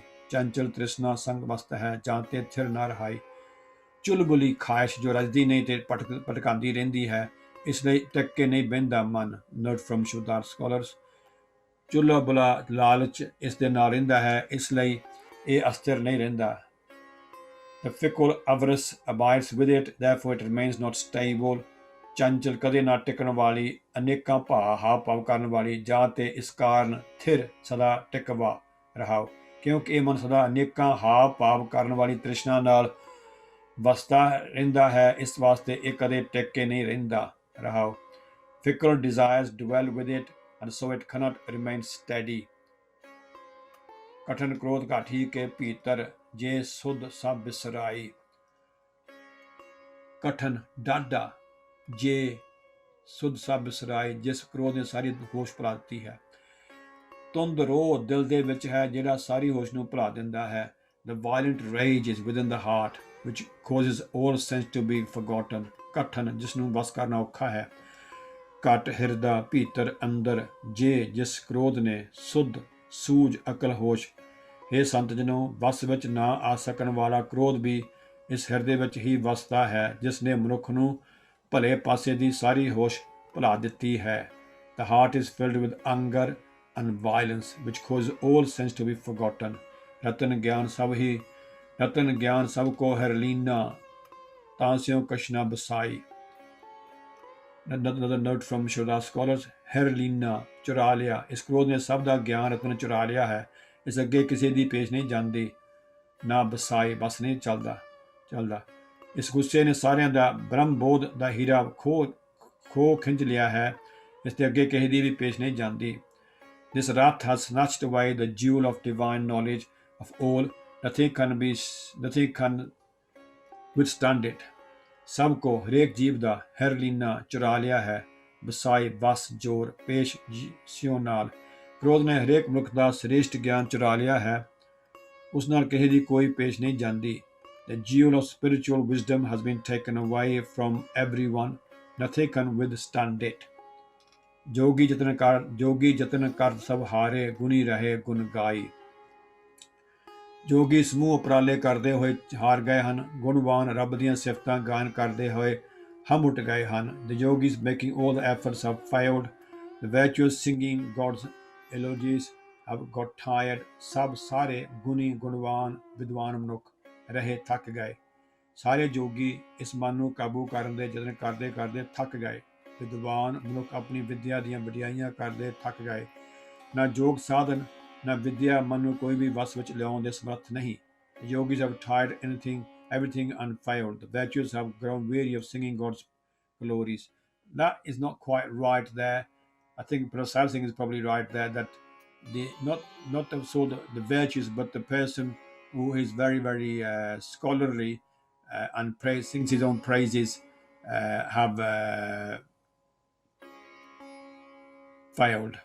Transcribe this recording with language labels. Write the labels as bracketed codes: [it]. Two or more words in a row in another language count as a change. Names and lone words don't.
[pa] ਚੰਚਲ ਤ੍ਰਿਸ਼ਨਾ ਸੰਗ ਬਸਤ ਹੈ, ਜਾਂ ਤੇ ਥਿਰ ਨਾ ਰਹਾਈ। ਚੁਲਬੁਲੀ ਖਾਹਿਸ਼ ਜੋ ਰਜਦੀ ਨਹੀਂ ਤੇ ਭਟਕਾਉਂਦੀ ਰਹਿੰਦੀ ਹੈ, ਇਸ ਲਈ ਟਿਕ ਕੇ ਨਹੀਂ ਬਹਿੰਦਾ ਮਨ। [en] Note from Shabadarth scholars. [pa] ਚੁਲਬੁਲਾ ਲਾਲਚ ਇਸ ਦੇ ਨਾਲ ਰਹਿੰਦਾ ਹੈ, ਇਸ ਲਈ ਇਹ ਅਸਥਿਰ ਨਹੀਂ ਰਹਿੰਦਾ। [en] The fickle avarice abides with it, therefore it remains not stable. [pa] ਚੰਚਲ ਕਦੇ ਨਾ ਟਿਕਣ ਵਾਲੀ, ਅਨੇਕਾਂ ਹਾਵ ਭਾਵ ਕਰਨ ਵਾਲੀ, ਜਾਂ ਤੇ ਇਸ ਕਾਰਨ ਥਿਰ ਸਦਾ ਟਿਕਵਾ ਰਹਾਓ। ਕਿਉਂਕਿ ਇਹ ਮਨ ਸਦਾ ਅਨੇਕਾਂ ਹਾਵ ਭਾਵ ਕਰਨ ਵਾਲੀ ਤ੍ਰਿਸ਼ਨਾ ਨਾਲ ਵਸਦਾ ਰਹਿੰਦਾ ਹੈ, ਇਸ ਵਾਸਤੇ ਇਹ ਕਦੇ ਟਿਕ ਕੇ ਨਹੀਂ ਰਹਿੰਦਾ। ਰਹਾਓ। [en] Fickle desires dwell with it, and so it cannot remain steady. [pa] ਕਠਨ ਕ੍ਰੋਧ ਘਾਠੀ ਕੇ ਭੀਤਰ, ਜੇ ਸੁਧ ਸਭ ਬਿਸਰਾਈ। ਕਠਨ ਡਾਢਾ, ਜੇ ਸੁਧ ਸਭ ਬਿਸਰਾਈ, ਜਿਸ ਕ੍ਰੋਧ ਨੇ ਸਾਰੀ ਹੋਸ਼ ਭੁਲਾ ਦਿੱਤੀ ਹੈ। ਤੁੰਦ ਰੋਹ ਦਿਲ ਦੇ ਵਿੱਚ ਹੈ, ਜਿਹੜਾ ਸਾਰੀ ਹੋਸ਼ ਨੂੰ ਭੁਲਾ ਦਿੰਦਾ ਹੈ। [en] The violent rage is within the heart, which causes all sense to be forgotten. [pa] ਕਠਨ ਜਿਸ ਨੂੰ ਬਸ ਕਰਨਾ ਔਖਾ ਹੈ। ਘਟ ਹਿਰਦਾ ਭੀਤਰ ਅੰਦਰ, ਜੇ ਜਿਸ ਕ੍ਰੋਧ ਨੇ ਸੁਧ ਸੂਝ ਅਕਲ ਹੋਸ਼। ਇਹ ਸੰਤ ਜਨੋ ਵਸ ਵਿੱਚ ਨਾ ਆ ਸਕਣ ਵਾਲਾ ਕ੍ਰੋਧ ਵੀ ਇਸ ਹਿਰਦੇ ਵਿੱਚ ਹੀ ਵਸਦਾ ਹੈ, ਜਿਸ ਨੇ ਮਨੁੱਖ ਨੂੰ ਭਲੇ ਪਾਸੇ ਦੀ ਸਾਰੀ ਹੋਸ਼ ਭੁਲਾ ਦਿੱਤੀ ਹੈ। [en] The heart is filled with anger and violence, which causes all sense to be forgotten. [pa] ਰਤਨ ਗਿਆਨ ਸਭ ਕੋ ਹਰਲੀਨਾ, ਤਾਂ ਸਿਉ ਕਛ ਨਾ ਬਸਾਈ। [en] Another note from Shabad scholars. [pa] ਹਰਲੀਨਾ, ਚੁਰਾ ਲਿਆ। ਇਸ ਕ੍ਰੋਧ ਨੇ ਸਭ ਦਾ ਗਿਆਨ ਰਤਨ ਚੁਰਾ ਲਿਆ ਹੈ, ਇਸ ਅੱਗੇ ਕਿਸੇ ਦੀ ਪੇਸ਼ ਨਹੀਂ ਜਾਂਦੀ, ਨਾ ਬਸਾਈ, ਬਸ ਨਹੀਂ ਚੱਲਦਾ। ਚੱਲਦਾ। ਇਸ ਗੁੱਸੇ ਨੇ ਸਾਰਿਆਂ ਦਾ ਬ੍ਰਹਮ-ਬੋਧ ਦਾ ਹੀਰਾ ਖੋ ਖਿੰਚ ਲਿਆ ਹੈ। ਇਸ ਦੇ ਅੱਗੇ ਕਿਸੇ ਦੀ ਵੀ ਪੇਸ਼ ਨਹੀਂ ਜਾਂਦੀ। [en] This wrath has snatched away the jewel of divine knowledge of all. Nothing can withstand it. [pa] ਸਭ ਕੋ ਹਰੇਕ ਜੀਵ ਦਾ ਹੈਰਲੀਨਾ ਚੁਰਾ ਲਿਆ ਹੈ। ਵਸਾਈ ਵਸ ਜੋਰ ਪੇਸ਼ ਸਿਓ ਨਾਲ। ਕ੍ਰੋਧ ਨੇ ਹਰੇਕ ਮਨੁੱਖ ਦਾ ਸ੍ਰੇਸ਼ਟ ਗਿਆਨ ਚੁਰਾ ਲਿਆ ਹੈ। ਉਸ ਨਾਲ ਕਿਸੇ ਦੀ ਕੋਈ ਪੇਸ਼ ਨਹੀਂ ਜਾਂਦੀ। [en] The jewel of spiritual wisdom has been taken away from everyone. Nothing can withstand it. [pa] ਜੋਗੀ ਜਤਨ ਕਰ ਸਭ ਹਾਰੇ ਗੁਣੀ ਰਹੇ ਗੁਣ ਗਾਈ। ਜੋਗੀ ਸਮੂਹ ਉਪਰਾਲੇ ਕਰਦੇ ਹੋਏ ਹਾਰ ਗਏ ਹਨ। ਗੁਣਵਾਨ ਰੱਬ ਦੀਆਂ ਸਿਫਤਾਂ ਗਾਇਨ ਕਰਦੇ ਹੋਏ ਹਮ ਉੱਠ ਗਏ ਹਨ। [en] The yogis making all the efforts have failed. The virtuous singing God's eulogies have got tired. [pa] ਸਭ ਸਾਰੇ ਗੁਣੀ ਗੁਣਵਾਨ ਵਿਦਵਾਨ ਮਨੁੱਖ ਰਹੇ ਥੱਕ ਗਏ। ਸਾਰੇ ਜੋਗੀ ਇਸ ਮਨ ਨੂੰ ਕਾਬੂ ਕਰਨ ਦੇ ਯਤਨ ਕਰਦੇ ਕਰਦੇ ਥੱਕ ਗਏ। ਵਿਦਵਾਨ ਮਨੁੱਖ ਆਪਣੀ ਵਿਦਿਆ ਦੀਆਂ ਵਡਿਆਈਆਂ ਕਰਦੇ ਥੱਕ ਗਏ। ਨਾ ਯੋਗ ਸਾਧਨ ਨਾ ਵਿਦਿਆ ਮਨ ਨੂੰ ਕੋਈ ਵੀ ਵਸ ਵਿੱਚ ਲਿਆਉਣ ਦੇ ਸਮਰੱਥ ਨਹੀਂ। [en] The yogis have tried everything and failed. The virtuous have grown weary of singing God's glories. That is not quite right there. I think Prasad Singh is probably right there, that not the virtues, but the person who is very, very scholarly and sings his own praises have failed.